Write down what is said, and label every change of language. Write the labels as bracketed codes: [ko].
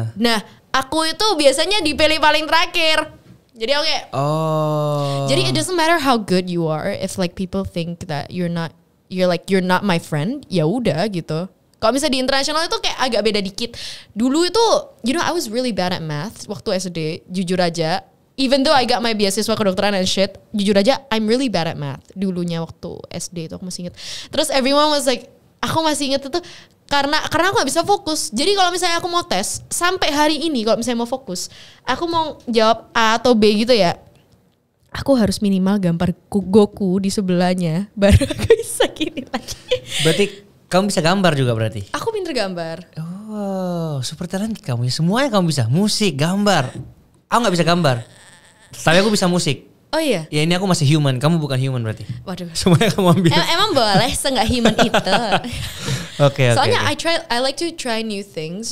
[id] Nah, aku itu biasanya dipilih paling terakhir. Jadi oke. Jadi [en] it doesn't matter how good you are if like people think that you're not my friend, [id] ya udah gitu. Kalau misalnya di internasional itu kayak agak beda dikit. Dulu itu, [en] I was really bad at math [id] waktu SD, jujur aja. [en] Even though I got my [id] beasiswa kedokteran [en] and shit, [id] jujur aja [en] I'm really bad at math. [id] Dulunya waktu SD itu aku masih inget. Terus [en] everyone was like, [id] aku masih inget itu karena aku gak bisa fokus. Jadi kalau misalnya aku mau tes, sampai hari ini kalau misalnya mau fokus, aku mau jawab A atau B gitu ya, aku harus minimal gambar Goku di sebelahnya, baru aku bisa gini lagi. Berarti kamu bisa gambar juga berarti? Aku pinter gambar. Oh, [en] super talented [id] kamu ya. Semuanya kamu bisa. Musik, gambar. Aku gak bisa gambar. Tapi aku bisa musik. Oh iya? Ya ini aku masih human. Kamu bukan human berarti. Waduh. Semuanya kamu ambil. Emang boleh se-nggak human itu. Oke. [en] Soalnya I like to try new things.